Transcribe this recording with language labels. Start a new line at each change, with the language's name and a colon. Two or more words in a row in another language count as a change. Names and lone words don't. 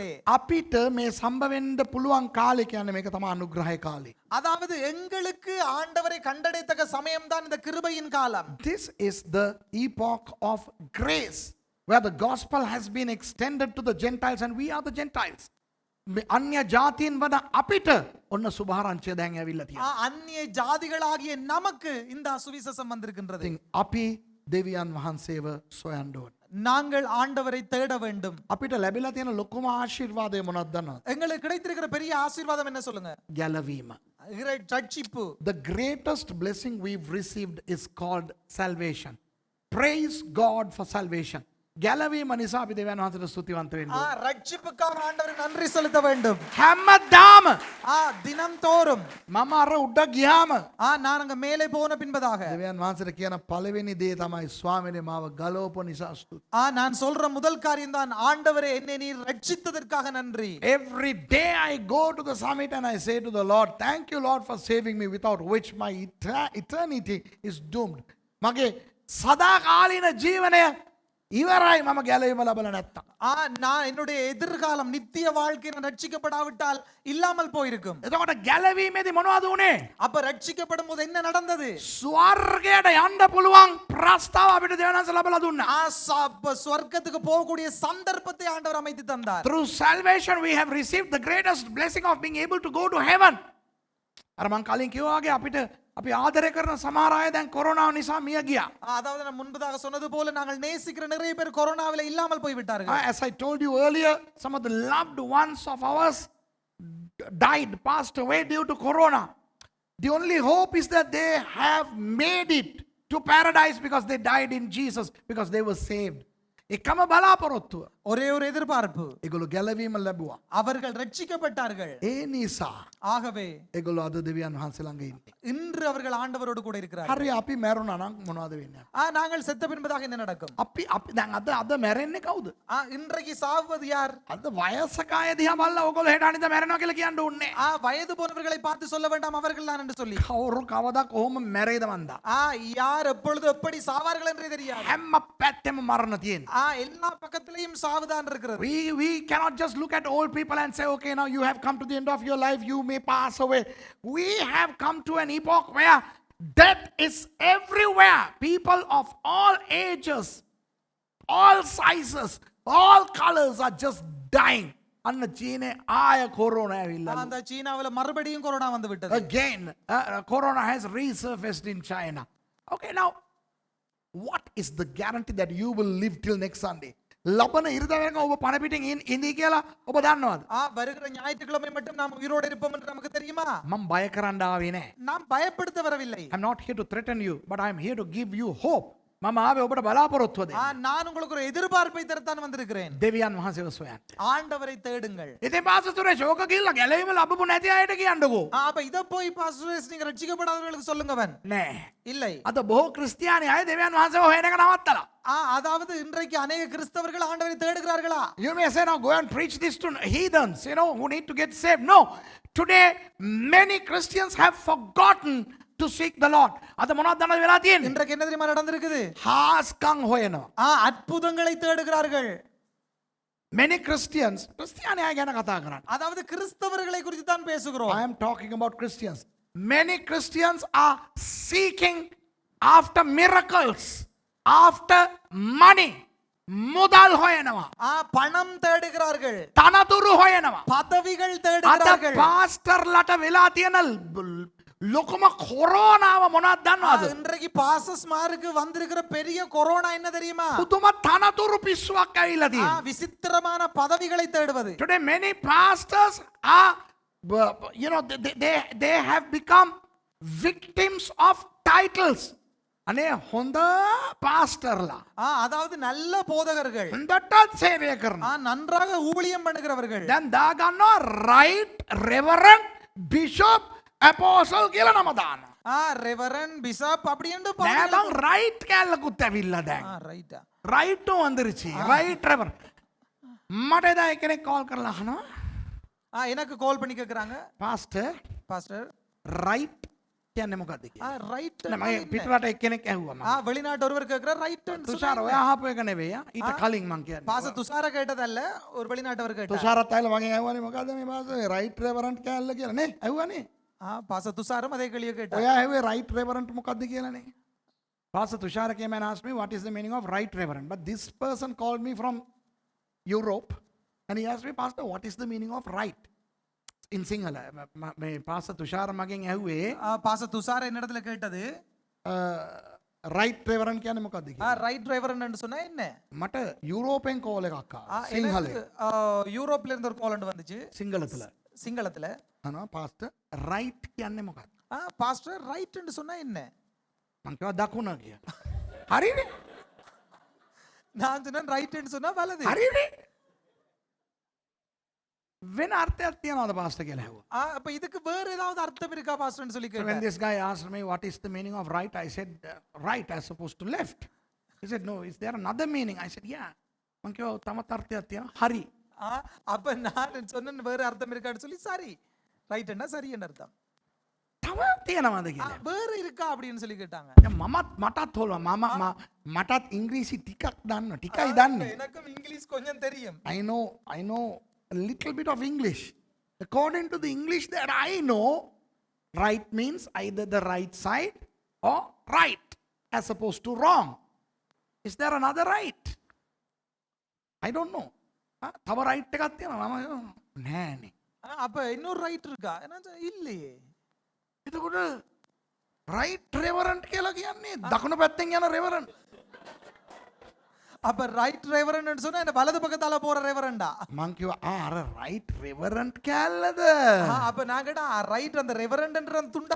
Sinhala: අපිට මේ සම්බ වෙන්න පුළුවන් කාලේ කියන්නේ මේක තමයි අනුග්‍රහය කාලේ.
Tamil: அதாவது எங்களுக்கு ஆண்டவரை கண்டடையத்தக்க சமயம்தான் இந்த கிருபையின் காலம்.
English: This is the epoch of grace where the gospel has been extended to the Gentiles and we are the Gentiles.
Sinhala: අන්‍ය ජාතීන් වන අපිට ඔන්න සුභාරංචිය දැන් ඇවිල්ලා තියෙනවා.
Tamil: அந்நிய ஜாதிகளாகிய நமக்கு இந்த சுவிசேஷம் வந்திருக்கின்றது.
Sinhala: ඉතින් අපි දෙවියන් වහන්සේව සොයන්න ඕනේ.
Tamil: நாங்கள் ஆண்டவரை தேட வேண்டும்.
Sinhala: අපිට ලැබිලා තියෙන ලොකුම ආශිර්වාදය මොනවද දන්නවද?
Tamil: எங்களுக்கு கிடைத்திருக்கிற பெரிய ஆசீர்வாதம் என்ன சொல்லுங்க?
Sinhala: ගැලවීම.
Tamil: ரட்சிப்பு.
English: The greatest blessing we've received is called salvation. Praise God for salvation.
Sinhala: ගැලවීම නිසා අපි දෙවියන් වහන්සේට ස්තුතිවන්ත වෙන්න ඕනේ.
Tamil: ரட்சிப்புக்காக ஆண்டவருக்கு நன்றி செலுத்த வேண்டும்.
Sinhala: හැමදාම
Tamil: தினம்தோறும்
Sinhala: මම අර උඩ ගියාම
Tamil: நான் அங்க மேலே போன பின்பதாக
Sinhala: දෙවියන් වහන්සේට කියන පළවෙනි දේ තමයි ස්වාමීනි මාව ගලවපු නිසා ස්තුති.
Tamil: நான் சொல்ற முதல் காரியம் தான் ஆண்டவரே என்னை நீர் ரட்சித்ததற்காக நன்றி.
English: Every day I go to the summit and I say to the Lord, thank you Lord for saving me, without which my eternity is doomed.
Sinhala: මගේ සදාකාලීන ජීවනය ඉවරයි මම ගැලවීම ලැබලා නැත්තම්.
Tamil: நான் என்னுடைய எதிர்காலம் நித்திய வாழ்க்கை ரட்சிக்கப்படாவிட்டால் இல்லாமல் போயிருக்கும்.
Sinhala: එතකොට ගැලවීමේදී මොනවද උනේ?
Tamil: அப்ப ரட்சிக்கப்படும் போது என்ன நடந்தது?
Sinhala: ස්වර්ගයට යන්න පුළුවන් ප්‍රස්තාව අපිට දෙවියන් වහන්සේ ලැබලා දුන්නා.
Tamil: ஸ்வர்க்கத்துக்கு போகக்கூடிய சந்தர்ப்பத்தை ஆண்டவர் அமைத்து தந்தார்.
English: Through salvation we have received the greatest blessing of being able to go to heaven.
Sinhala: අර මං කලින් කිව්වා වගේ අපිට අපි ආදරය කරන සමහර අය දැන් කොරෝනාව නිසා මිය ගියා.
Tamil: அதாவது நான் முன்பதாக சொன்னது போல நாங்கள் நேசிக்கிற நிறைய பேர் கொரோனாவில இல்லாமல் போய் விட்டார்கள்.
English: As I told you earlier, some of the loved ones of ours died, passed away due to corona. The only hope is that they have made it to paradise because they died in Jesus, because they were saved.
Sinhala: එකම බලාපොරොත්තුව.
Tamil: ஒரே ஒரு எதிர்பார்ப்பு.
Sinhala: ඒගොල්ලෝ ගැලවීම ලැබුවා.
Tamil: அவர்கள் ரட்சிக்கப்பட்டார்கள்.
Sinhala: ඒ නිසා
Tamil: ஆகவே
Sinhala: ඒගොල්ලෝ අද දෙවියන් වහන්සේ ළඟ ඉන්නේ.
Tamil: இன்று அவர்கள் ஆண்டவரோடு கூட இருக்கிறார்கள்.
Sinhala: හරි අපි මැරුණා නම් මොනවද වෙන්නේ?
Tamil: நாங்கள் செத்த பின்பதாக என்ன நடக்கும்?
Sinhala: අපි දැන් අද මැරෙන්නේ කවුද?
Tamil: இன்றைக்கு சாவது யார்?
Sinhala: අද වයසක අය දිහා බලලා ඕගොල්ලෝ හෙට අනිද්දා මැරෙනවා කියලා කියන්න ඕනේ.
Tamil: வயது போனவர்களை பார்த்து சொல்ல வேண்டாம் அவர்கள் தான் என்று சொல்லி.
Sinhala: කවුරු කවදා කොහොම මැරෙයිද මන්දා?
Tamil: யார் எப்பொழுது எப்படி சாவார்கள் என்றே தெரியாது.
Sinhala: හැම පැත්තෙම මරණ තියෙනවා.
Tamil: எல்லா பக்கத்திலேயும் சாவுதான் இருக்கிறது.
English: We cannot just look at old people and say, okay, now you have come to the end of your life, you may pass away. We have come to an epoch where death is everywhere. People of all ages, all sizes, all colors are just dying.
Sinhala: අන්න චීනේ ආය කොරෝනා ඇවිල්ලා.
Tamil: அந்த சீனாவுல மறுபடியும் கொரோனா வந்து விட்டது.
English: Again, corona has resurfaced in China. Okay, now, what is the guarantee that you will live till next Sunday?
Sinhala: ලබන ඉරිදාවෙන් ඔබ පණ පිටින් ඉඳී කියලා ඔබ දන්නවද?
Tamil: வருகிற ஞாயிற்றுக்கிழமை மட்டும் நாம் உயிரோடு இருப்போம் என்று நமக்கு தெரியுமா?
Sinhala: මම බය කරන්න ආවේ නැහැ.
Tamil: நாம் பயப்படுத்த வரவில்லை.
English: I'm not here to threaten you, but I'm here to give you hope.
Sinhala: මම ආවේ ඔබට බලාපොරොත්තුව දෙන්න.
Tamil: நான் உங்களுக்கு ஒரு எதிர்பார்ப்பை தரத்தான் வந்திருக்கிறேன்.
Sinhala: දෙවියන් වහන්සේව සොයන්න.
Tamil: ஆண்டவரை தேடுங்கள்.
Sinhala: ඉතින් පාස්ටර් සුරේෂ් ඕක කිව්ලා ගැලවීම ලැබපු නැති අයට කියන්නකෝ.
Tamil: அப்ப இத போய் பாஸ்டர் நீங்க ரட்சிக்கப்படாதவர்களுக்கு சொல்லுங்கவன்.
Sinhala: නෑ.
Tamil: இல்லை.
Sinhala: අද බොහෝ ක්‍රිස්තියානි අය දෙවියන් වහන්සේව හොයන එක නවත්තලා.
Tamil: அதாவது இன்றைக்கு अनेक கிறிஸ்தவர்கள் ஆண்டவரை தேடுகிறார்களா?
English: You may say, now go and preach this to heathens, who need to get saved. No. Today, many Christians have forgotten to seek the Lord.
Sinhala: අද මොනවද දන්නවද වෙලා තියෙන්නේ?
Tamil: இன்றைக்கு என்ன தெரியுமா நடந்திருக்குது?
Sinhala: හාස්කම් හොයනවා.
Tamil: அற்புதங்களை தேடுகிறார்கள்.
English: Many Christians,
Sinhala: ක්‍රිස්තියානි අය ගැන කතා කරන්නේ.
Tamil: அதாவது கிறிஸ்தவர்களை குறித்து தான் பேசுகிறோம்.
English: I am talking about Christians. Many Christians are seeking after miracles, after money.
Sinhala: මුදල් හොයනවා.
Tamil: பணம் தேடுகிறார்கள்.
Sinhala: තනතුරු හොයනවා.
Tamil: பதவிகள்
Sinhala: අද
Tamil: தேடுகிறார்கள்.
Sinhala: පාස්ටර්ලට වෙලා තියෙන ලොකුම කොරෝනාව මොනවද දන්නවද?
Tamil: இன்றைக்கு பாசஸ்மாருக்கு வந்திருக்கிற பெரிய கொரோனா என்ன தெரியுமா?
Sinhala: පුදුම තනතුරු පිස්සුවක් ඇවිල්ලා තියෙනවා.
Tamil: விசித்திரமான பதவிகளை தேடுவது.
English: Today many pastors are they have become victims of titles.
Sinhala: අනේ හොඳ පාස්ටර්ලා.
Tamil: அதாவது நல்ல போதகர்கள்.
Sinhala: හොඳට සේවය කරනවා.
Tamil: நன்றாக ஊழியம் பண்ணுகிறவர்கள்.
Sinhala: දැන් දාගන්නවා
English: right reverend bishop apostle
Sinhala: කියලා නම දානවා.
English: reverend bishop
Tamil: அப்படி என்று
Sinhala: නෑ බං right කැලකුත් ඇවිල්ලා දැන්.
Tamil: ரைட்டா. right வந்துருச்சு.
English: right reverend.
Sinhala: මට එදා කෙනෙක් කෝල් කරලා අහනවා.
Tamil: எனக்கு கால் பண்ணி கேக்குறாங்க. pastor பாஸ்டர்
Sinhala: right කියන්නේ මොකද්ද කියලා.
Tamil: ரைட்.
Sinhala: මම පිටරට එක්කෙනෙක් ඇහුවා මම.
Tamil: வெளிநாட்டு ஒருவர் கேக்குறார் ரைட்.
Sinhala: තුෂාර ඔයා අහපු එක නෙවෙයි. ඊට කලින් මං කියන්නේ.
Tamil: பாச துஷார கேட்டதல்ல ஒரு வெளிநாட்டவர் கேட்டார்.
Sinhala: තුෂාරත් ඇවිල්ලා මගෙන් ඇහුවානේ මොකද්ද මේ පාස්ටර්
English: right reverend
Sinhala: කැල්ල කියලා නේ. ඇහුවානේ.
Tamil: பாச துஷாரும் அதே கேள்வியை கேட்டார்.
Sinhala: ඔයා ඇහුවේ
English: right reverend
Sinhala: මොකද්ද කියලානේ.
English: Pastor Tushar came and asked me what is the meaning of right reverend. But this person called me from Europe and he asked me, Pastor, what is the meaning of right? In Sinhala.
Sinhala: මේ පාස්ටර් තුෂාර මගෙන් ඇහුවේ
Tamil: பாச துஷார என்னிடத்துல கேட்டது
English: right reverend
Sinhala: කියන්නේ මොකද්ද කියලා.
English: right reverend
Tamil: என்று சொன்னா என்ன?
Sinhala: මට යුරෝපෙන් කෝල් එකක් ආවා. සිංහලෙන්.
Tamil: யூரோப்ல இருந்து ஒரு கால் வந்துச்சு.
Sinhala: සිංහලතල.
Tamil: சிங்களத்துல.
Sinhala: අනවා පාස්ටර් right කියන්නේ මොකක්ද?
Tamil: பாஸ்டர் ரைட் என்று சொன்னா என்ன?
Sinhala: මං කිව්වා දකුණ කියලා. හරිනේ. நான் சொன்னேன் ரைட் என்று சொன்னா வலது. හරිනේ. වෙන අර්ථයක් තියනවාද පාස්ටර් කියලා ඇහුවා.
Tamil: அப்ப இதுக்கு வேற ஏதாவது அர்த்தம் இருக்கா பாஸ்டர்னு சொல்லி
English: When
Tamil: கேட்டேன்.
English: this guy asked me what is the meaning of right, I said right as opposed to left. He said no, is there another meaning? I said yeah.
Sinhala: මං කිව්වා තවත් අර්ථයක් තියෙනවා. හරි.
Tamil: அப்ப நான் சொன்னேன் வேற அர்த்தம் இருக்கான்னு சொல்லி சரி. ரைட்னா சரி என்ன அர்த்தம்?
Sinhala: තව තියෙනවාද කියලා.
Tamil: வேற இருக்கா அப்படின்னு சொல்லி கேட்டாங்க.
Sinhala: මටත් හොල්වා මටත් ඉංග්‍රීසි ටිකක් දන්න ටිකයි දන්නේ.
Tamil: எனக்கும் இங்கிலீஷ் கொஞ்சம் தெரியும்.
English: I know a little bit of English. According to the English that I know, right means either the right side or right as opposed to wrong. Is there another right? I don't know.
Sinhala: තව right එකක් තියෙනවා මම නෑනේ.
Tamil: அப்ப இன்னொரு ரைட் இருக்கா? இல்லையே.
Sinhala: එතකොට
English: right reverend
Sinhala: කියලා කියන්නේ දකුණු පැත්තෙන් යන reverend.
Tamil: அப்ப
English: right reverend
Tamil: சொன்னா இந்த வலது பக்கத்தால போற ரெவரண்டா?
Sinhala: මං කිව්වා අර
English: right reverend
Sinhala: කැල්ලද?
Tamil: அப்ப நான் கேட்டா ரைட் அந்த ரெவரண்ட்ன்ற துண்டா?